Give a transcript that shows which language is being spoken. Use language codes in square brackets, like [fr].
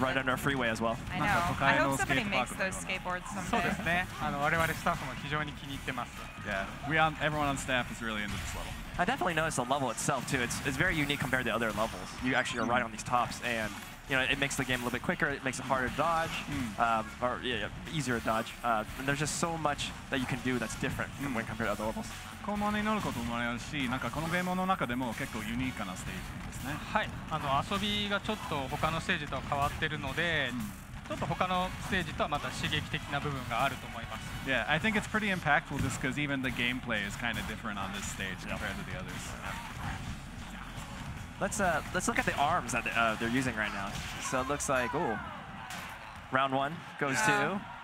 [en] Right under a freeway as well. I know. I hope somebody makes those skateboards someday. [ja] そうですね。我々スタッフも非常に気に入ってます。 [en] Yeah, everyone on staff is really into this level. I definitely noticed the level itself too. It's very unique compared to other levels. You actually are right on these tops, and it makes the game a little bit quicker. It makes it harder to dodge, or easier to dodge. And there's just so much that you can do that's different when compared to other levels. [ja] コマに乗ることもあるし、なんかこのゲームの中でも結構ユニークなステージですね。はい、遊びがちょっと他のステージとは変わってるので、ちょっと他のステージとはまた刺激的な部分があると思います。 [en] Yeah, I think it's pretty impactful just because even the gameplay is kind of different on this stage compared to the others. Let's look at the arms that they're using right now. So it looks like round one goes to.